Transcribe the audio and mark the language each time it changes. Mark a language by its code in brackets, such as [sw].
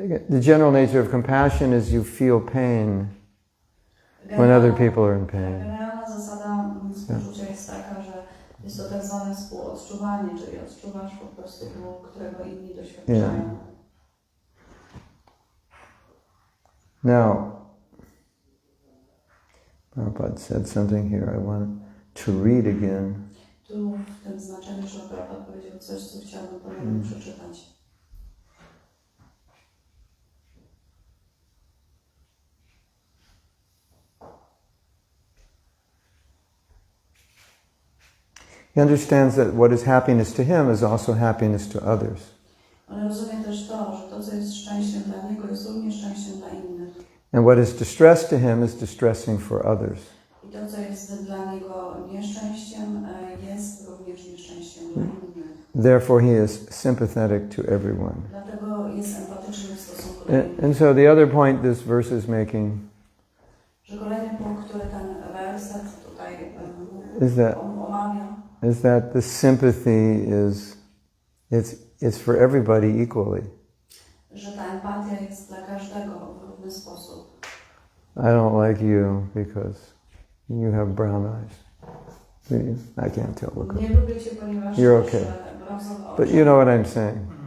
[en] The general nature of compassion is you feel pain when other people are in pain. [pl] Generalna zasada współczucia jest taka, że jest to tak zwane współodczuwanie, czyli odczuwasz po prostu ból, którego inni doświadczają. [en] Now, Prabhupada said something here I want to read again. [pl] Tu w tym znaczeniu, że Prabhupada powiedział coś, co chciałbym ponownie przeczytać. [en] He understands that what is happiness to him is also happiness to others. [pl] On rozumie też to, że to, co jest szczęściem dla niego, jest również szczęściem dla innych. [en] And what is distress to him is distressing for others. [pl] I to, co jest dla niego nieszczęściem, jest również nieszczęściem dla innych. [en] Therefore he is sympathetic to everyone. [pl] Dlatego jest empatyczny w stosunku do innych. [en] And so the other point this verse is making [pl] Że kolejny punkt, który ten werset tutaj omawia, [en] is that the sympathy it's for everybody equally. [pl] Że ta empatia jest dla każdego w równy sposób. [en] I don't like you because you have brown eyes. I can't tell. Look. [pl] Nie lubię cię, ponieważ [en] You're okay. [pl] brązowe oczy. [en] But you know what I'm saying.